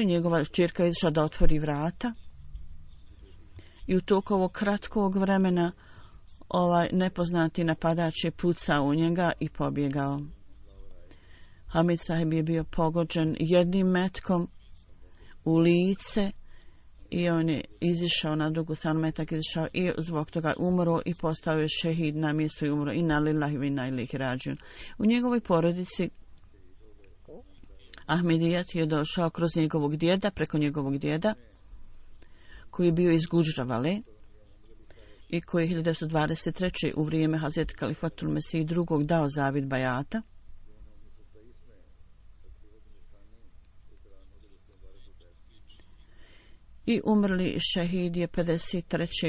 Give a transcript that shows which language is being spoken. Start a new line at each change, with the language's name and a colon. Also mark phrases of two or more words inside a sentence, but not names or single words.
Bosnian: Njegova ćerka je išla da otvori vrata i u toku ovog kratkog vremena ovaj nepoznati napadač je pucao u njega i pobjegao. Hamid Sahib je bio pogođen jednim metkom u lice i on je izišao na drugu stranu, metak izišao i zbog toga umro i postao je šehid na mjestu i umro.
Arabic: إنا لله وإنا إليه راجعون.
Bosnian: U njegovoj porodici Ahmedijat je došao kroz njegovog djeda, preko njegovog djeda, koji je bio iz Gudžravale i koji je 1923. u vrijeme Hazreti Kalifatul Mesih II. Dao zavid bajata. I umrli šehid je 53.